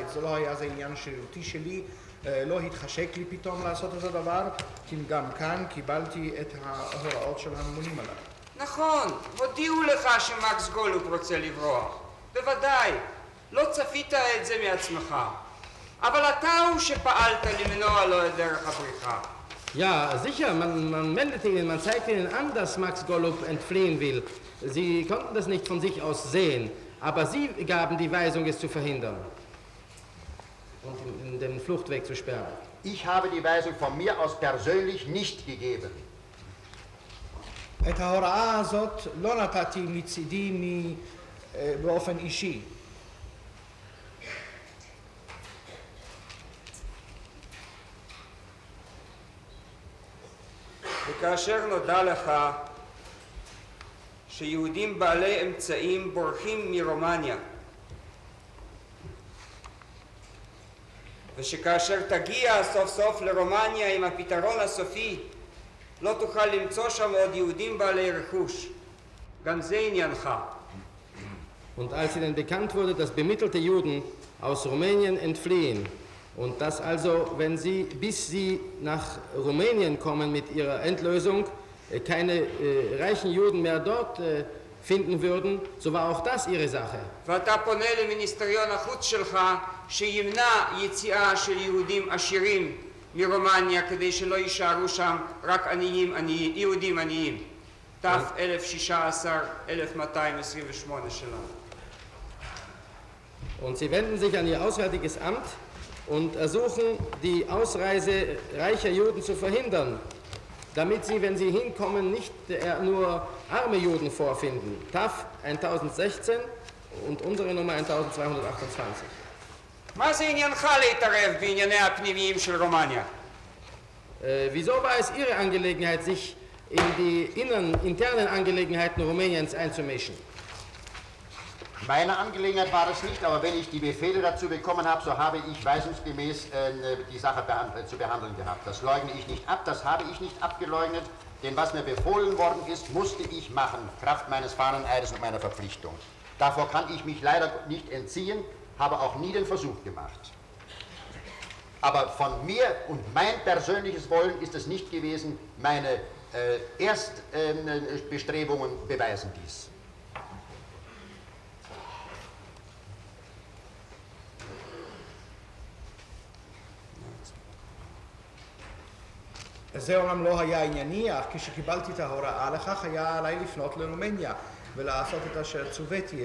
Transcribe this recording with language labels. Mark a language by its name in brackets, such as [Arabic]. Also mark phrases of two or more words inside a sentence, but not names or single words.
[Hebrew] זה לא היה זה עניין שרירותי שלי, לא התחשק לי פתאום לעשות את הדבר, כי גם כאן קיבלתי את ההוראות של הממונים עליי. נכון, הודיעו לך שמקס גולוב רוצה לברוח. בוודאי, לא צפית את זה מעצמך. אבל אתה הוא שפעלת למנוע לו את דרך הבריחה. [German] Ja, sicher, man meldete ihnen, man zeigte ihnen an, dass Max Golub entfliehen will. Sie konnten das nicht von sich aus sehen, aber sie gaben die Weisung, es zu verhindern und in den Fluchtweg zu sperren. Ich habe die Weisung von mir aus persönlich nicht gegeben. [Hebrew] את ההוראה הזאת לא נתתי מצידי באופן אישי. וכאשר נודע לך שיהודים בעלי אמצעים בורחים מרומניה, ושכאשר תגיע סוף סוף לרומניה עם הפתרון הסופי, לא תוכל למצוא שם עוד יהודים בעלי רכוש. גם זה עניינך. [German] Und als ihnen bekannt wurde, dass bemittelte Juden aus Rumänien entfliehen, und dass also, bis sie nach Rumänien kommen mit ihrer Endlösung, keine reichen Juden mehr dort finden würden, so war auch das ihre Sache. [Hebrew] ואתה פונה למיניסטריון החוץ שלך שימנע יציאה של יהודים עשירים מרומניה כדי שלא יישארו שם רק יהודים עניים. ת' 1016-1228 שלנו. [German] Und sie wenden sich an ihr Auswärtiges Amt und ersuchen, die Ausreise reicher Juden zu verhindern, damit sie, wenn sie hinkommen, nicht nur arme Juden vorfinden. TAF 1016 und unsere Nummer 1228. [Hebrew] מה זה עניינך להתערב בענייני הפנימיים של רומניה? [German] Wieso war es Ihre Angelegenheit, sich in die internen Angelegenheiten Rumäniens einzumischen? Meine Angelegenheit war es nicht, aber wenn ich die Befehle dazu bekommen habe, so habe ich weisungsgemäß die Sache zu behandeln gehabt. Das leugne ich nicht ab, das habe ich nicht abgeleugnet, denn was mir befohlen worden ist, musste ich machen, Kraft meines Fahneneides und meiner Verpflichtung. Davor kann ich mich leider nicht entziehen, habe auch nie den Versuch gemacht. Aber von mir und mein persönliches Wollen ist es nicht gewesen, meine Erstbestrebungen beweisen dies. [Hebrew] זה אומנם לא היה ענייני, אך כשקיבלתי את ההוראה לכך היה עליי לפנות לרומניה ולעשות את אשר צוויתי.